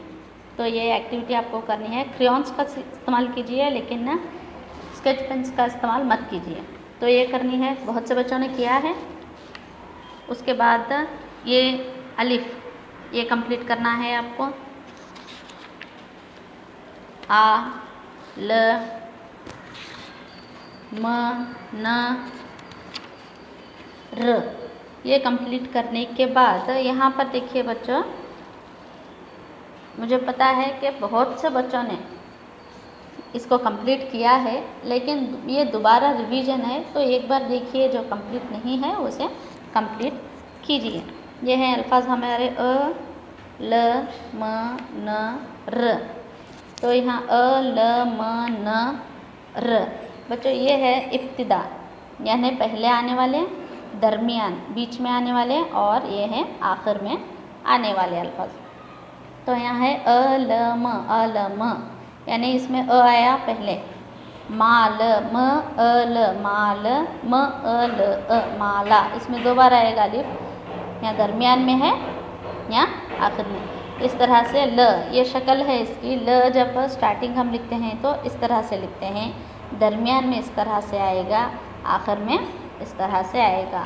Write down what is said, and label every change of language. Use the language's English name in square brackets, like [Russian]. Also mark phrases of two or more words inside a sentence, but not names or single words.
[Hindi] तो ये एक्टिविटी आपको करनी है। क्रेयॉन्स का इस्तेमाल कीजिए, लेकिन [English] sketch pens [Hindi] का इस्तेमाल मत कीजिए। तो ये करनी है, बहुत से बच्चों ने किया है। उसके बाद ये अलिफ, ये कंप्लीट करना है आपको। आ, ल, म, न, र, ये कंप्लीट करने के बाद यहाँ पर देखिए बच्चों, मुझे पता है कि बहुत से बच्चों ने इसको कंप्लीट किया है, लेकिन ये दोबारा रिवीजन है, तो एक बार देखिए, जो कंप्लीट नहीं है उसे कंप्लीट कीजिए। ये हैं अल्फाज हमारे अ, ल, म, न, र। तो यहाँ अ, ल, म, न, र। बच्चों, ये है इब्तिदा, यानी पहले आने वाले, दरमियान, बीच में आने वाले, और ये हैं आखिर में आने वाले अल्फाज। तो यहाँ है अ, ल, म, अ, ल, म, यानी इसमें अ आया पहले, माल, म, अ, ल, माल, म, अ, ल, माला। इसमें 2 बार आएगा अलिफ, यहाँ दरमियान में है या आखिर में। इस तरह से ल, ये शक्ल है इसकी। ल जब स्टार्टिंग हम लिखते हैं तो इस तरह से लिखते हैं, दरमियान में इस तरह से आएगा, आखिर में इस तरह से आएगा।